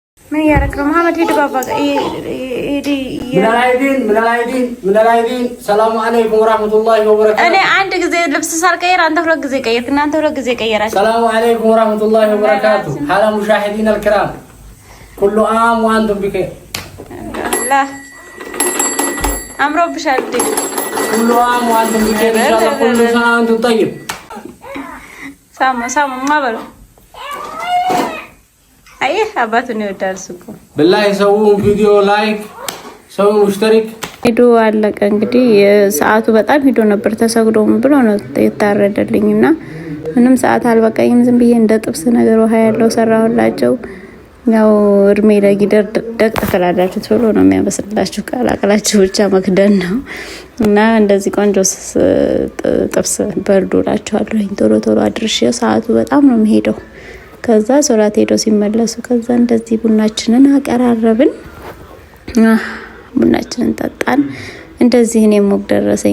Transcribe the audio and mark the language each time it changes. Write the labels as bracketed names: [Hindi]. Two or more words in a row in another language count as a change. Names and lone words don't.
[Amharic] ምን ያረክ ነው መሐመድ? ሄድ ባባ [Arabic] من العيدين السلام عليكم ورحمة الله وبركاته. [Amharic] እኔ አንድ ጊዜ ልብስ ሳልቀይር አንተ ሁለት ጊዜ ቀይርክ እና አንተ ሁለት ጊዜ ቀይራችሁ። [Arabic] السلام عليكم ورحمة الله وبركاته. على مشاهدينا الكرام كل عام وأنتم بخير. [Amharic] لا አምሮብሻል። [Arabic] كل عام وأنتم بخير إن شاء الله. كل سنة وأنتم طيب. [Amharic] ሳሙ ማበሉ አይ አባቱን ይወዳል እኮ [Arabic] بالله سووا فيديو لايك سووا مشترك. [Amharic] ሄዶ አለቀ እንግዲህ ሰዓቱ በጣም ሄዶ ነበር ተሰግዶም ብሎ ነው የታረደልኝና ምንም ሰዓት አልበቃኝም። ዝም ብዬ እንደ ጥብስ ነገር ውሃ ያለው ሰራሁላቸው። ያው እርሜ ለጊደር ደቅ ተከላላችሁ ቶሎ ነው የሚያበስላችሁ ካላቀላችሁ ብቻ መክደን ነው እና እንደዚህ ቆንጆ ጥብስ በርዶላችኋለሁ። ቶሎ ቶሎ አድርሼ ሰዓቱ በጣም ነው የሚሄደው። ከዛ ሶላት ሄዶ ሲመለሱ ከዛ እንደዚህ ቡናችንን አቀራረብን። ቡናችንን ጠጣን። እንደዚህ እኔም ሞቅ ደረሰኝ